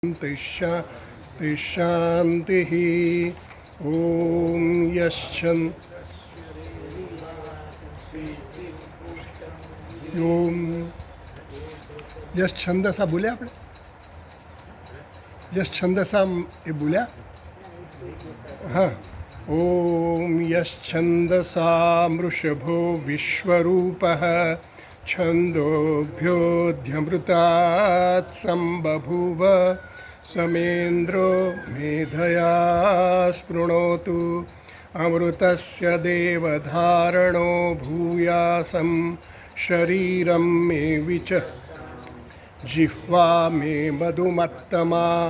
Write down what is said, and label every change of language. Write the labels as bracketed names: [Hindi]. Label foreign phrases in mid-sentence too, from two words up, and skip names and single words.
[Sanskrit] शांति शांति। ओम यश छंदसा [Gujarati] બોલ્યા આપણે [Sanskrit] यश छंदसा [Gujarati] એ બોલ્યા હા। [Sanskrit] ओम यश्छंदसा मृषभो विश्वरूपः छंदोभ्योऽध्यमृतात् संबभूव समेन्द्रो मेधया स्पृणोतु अमृतस्य देवधारणो भूयासं शरीरं मे विच जिह्वा मे मधुमत्तमा